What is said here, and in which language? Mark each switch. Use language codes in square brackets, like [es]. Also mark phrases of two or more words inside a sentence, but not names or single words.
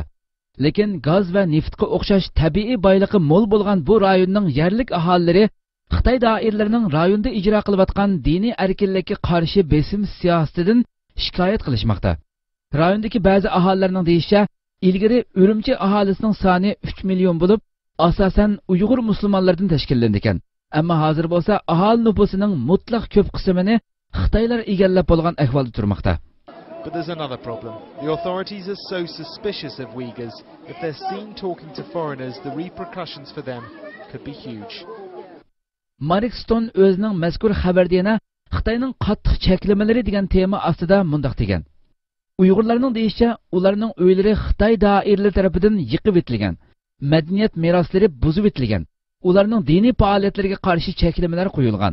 [uz] Lekin gaz va neftga o'xshash tabiiy boyligi mo'l bo'lgan bu rayonning yerlik aholilari Xitoy doiralarining rayonda ijro qilayotgan diniy erkinlikka qarshi besim siyosatidan shikoyat qilishmoqda. Rayondagi ba'zi aholilarning deyishicha, ilgari Urumchi aholisining soni 3 million bo'lib, asosan Uyg'ur musulmonlaridan tashkillangan. Ammo hozir bo'lsa aholi nufusining mutlaq ko'p qismini Xitoylar egallab bo'lgan ahvolda turmoqda. [en] But there's another problem. The authorities are so suspicious of Uyghurs. If they're seen talking to foreigners, the repercussions for them could be huge. [uz] Mark Stone o'zining mazkur xabarda yana Xitoyning qattiq cheklamalari degan tema ostida mundaq degan: Uyg'urlarning deyishicha, ularning uylari Xitoy doiralari tomonidan yiqib etilgan, madaniyat meroslari buzib etilgan, ularning diniy faoliyatlariga qarshi cheklamalar qo'yilgan.